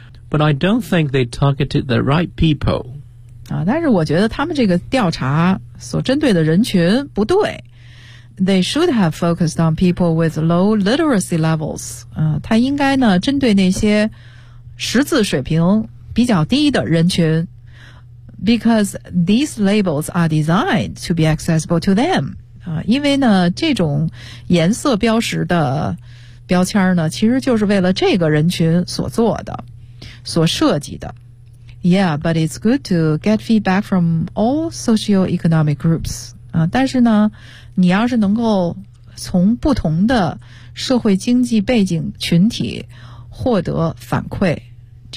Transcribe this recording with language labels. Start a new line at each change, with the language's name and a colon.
English: But I don't think they targeted the right people.
Chinese: 啊，但是我觉得他们这个调查所针对的人群不对。
English: They should have focused on people with low literacy levels.
Chinese: 他应该呢针对那些识字水平比较低的人群。
English: Because these labels are designed to be accessible to them.
Chinese: 因为呢这种颜色标识的标签呢其实就是为了这个人群所做的，所设计的。
English: Yeah, but it's good to get feedback from all socioeconomic groups.
Chinese: 但是呢你要是能够从不同的社会经济背景群体获得反馈，这